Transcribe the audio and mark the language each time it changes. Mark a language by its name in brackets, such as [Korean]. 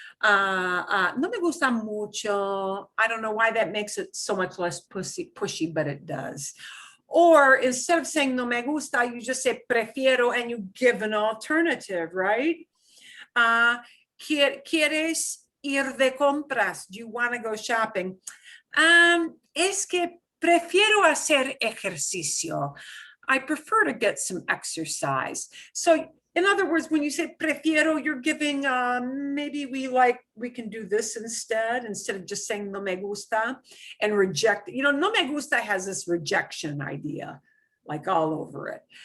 [Spanish] No me gusta mucho. [English] I don't know why that makes it so much less pushy, but it does. Or instead of saying no me gusta, you just say prefiero and you give an alternative, right? [Spanish] ¿Quieres ir de compras? [English] Do you want to go shopping? [Spanish] Es que prefiero hacer ejercicio. [English] I prefer to get some exercise. So in other words, when you say prefiero, you're giving, maybe we can do this instead of just saying no me gusta and reject. No me gusta has this rejection idea, like all over it.